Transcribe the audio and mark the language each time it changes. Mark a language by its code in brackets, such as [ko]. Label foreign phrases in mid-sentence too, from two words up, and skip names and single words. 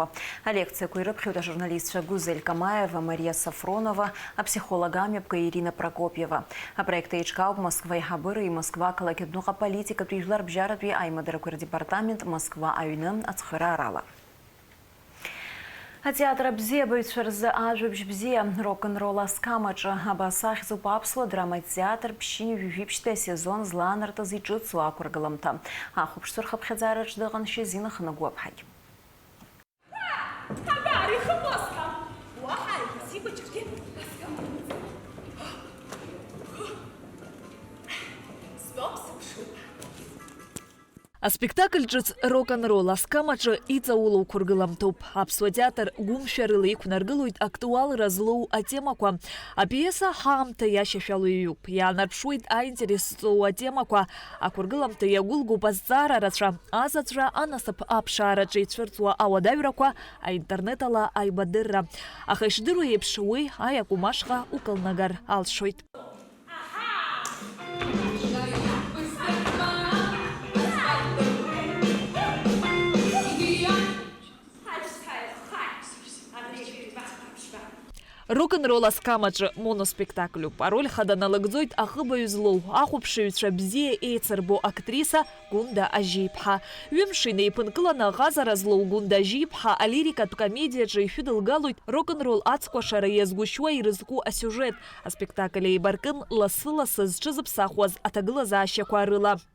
[ab] Алекциақәа ирыԥхьоит ажурналистцәа Гузель Камаева, Мария Сафронова, апсихолог амҩаԥга Ирина Прокопиева. Апроект еиҿкаауп Москва аиҳабыра Москва ақалақь адәныҟа аполитикатәи жәларбжьаратәи аимадарақәа рдепартамент Москва аҩны ацхыраарала. Атеатр абзиабаҩцәа рзы ажәабжь бзиа рок-н-ролл аскамаҿы абас ахьӡуп аԥсуа драматә театр ԥшьынҩажәижәижәтәи асезон злаанартыз иҿыцу ақәыргыламҭа. Ахәаԥштәы рхыԥхьаӡараҿ дыҟан Шьазина Хныгәаԥҳагь. Аспектакль ҿыц рок-н-ролл аскамаҿы иҵаулоу қәыргыламҭоуп. Аԥсуа театр гәымшәарыла иқәнаргылоит актуалра злоу атемақәа. Апиеса ҳаамҭа иашьашәало иҩуп. Иаанарԥшуеит аинтерес зҵоу атемақәа. Ақәыргыламҭа иагәылгоуп азҵаара рацәа, азаҵәра анасыԥ аԥшаараҿы ицәырҵуа ауадаҩрақәа, аинтернет ала аибадырра. Аха ишдыру еиԥш уи аиакәым ашҟа укылнагар алшоит. Рок-н-ролл аскамаҿы моноспектакльуп. Ароль хада налагӡоит ахыбаҩ злоу, ахәаԥшыҩцәа бзиа еицырбо актриса Гунда Ажьиԥҳа. Ҩымш инеиԥынкыланы ӷазара злоу Гунда Ажьиԥҳа алирикатә комедиаҿы ишәыдылгалоит рок-н-ролл ацкәашара иазгәышьуа ирызку асиужет. Аспектакль еибаркын ласы-ласы зҽызыԥсахуаз аҭагылазаашьақәа рыла.